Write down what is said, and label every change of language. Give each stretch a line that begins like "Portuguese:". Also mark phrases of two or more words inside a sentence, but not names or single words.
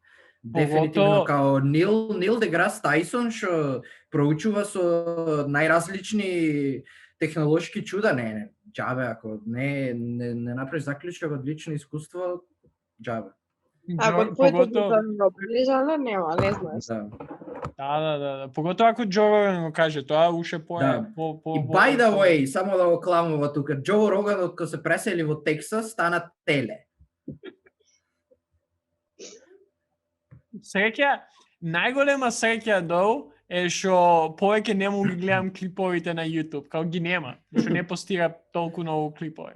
Macedonian: Дефинитивно као Нил Деграс Тајсон што проучува со најразлични технолошки чуда, не, џабе, ако не направиш заклучок од лично искуство, џабе. Ако твоите деца не прилежале, нема, не знаеш. Да. Поготоа ако Джо Роган го каже, тоа уште по...
English: И by the way,
Macedonian: само да го кламува тука, Джо Роган кога се пресели во Тексас, стана теле. Среќа, најголема среќа долу е што повеќе не му ги гледам клиповите на YouTube, као ги нема, што не постира толку многу клипови.